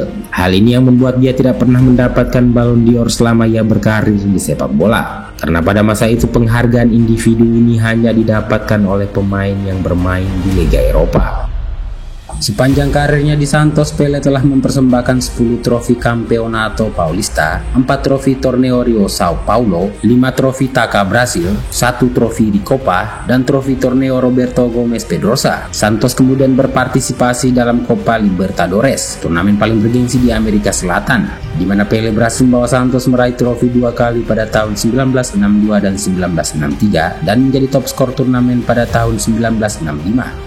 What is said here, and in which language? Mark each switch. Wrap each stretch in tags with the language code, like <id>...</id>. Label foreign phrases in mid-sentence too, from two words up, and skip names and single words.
<id>Hal ini yang membuat dia tidak pernah mendapatkan Ballon d'Or selama ia berkarir di sepak bola. Karena pada masa itu penghargaan individu ini hanya didapatkan oleh pemain yang bermain di Liga Eropa. Sepanjang karirnya di Santos, Pele telah mempersembahkan 10 trofi Campeonato Paulista, 4 trofi Torneo Rio Sao Paulo, 5 trofi Taka Brasil, 1 trofi di Copa, dan trofi Torneo Roberto Gomes Pedrosa. Santos kemudian berpartisipasi dalam Copa Libertadores, turnamen paling bergengsi di Amerika Selatan, di mana Pele berhasil membawa Santos meraih trofi 2 kali pada tahun 1962 dan 1963 dan menjadi top skor turnamen pada tahun 1965.</id>